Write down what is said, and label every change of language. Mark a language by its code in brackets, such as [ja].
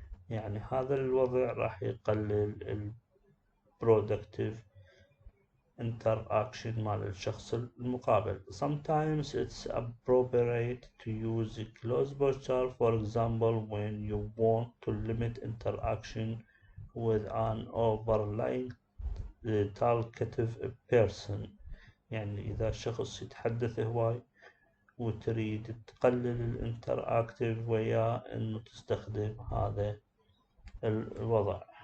[ar] يعني هذا الوضع راح يقلل ال productive interaction مال الشخص المقابل. [en] Sometimes it's appropriate to use a closed posture, for example, when you want to limit interaction with an overlying talkative person. [ar] يعني إذا شخص يتحدث هواي وتريد تقلل الانتراكتيف وياه، إنه تستخدم هذا الوضع.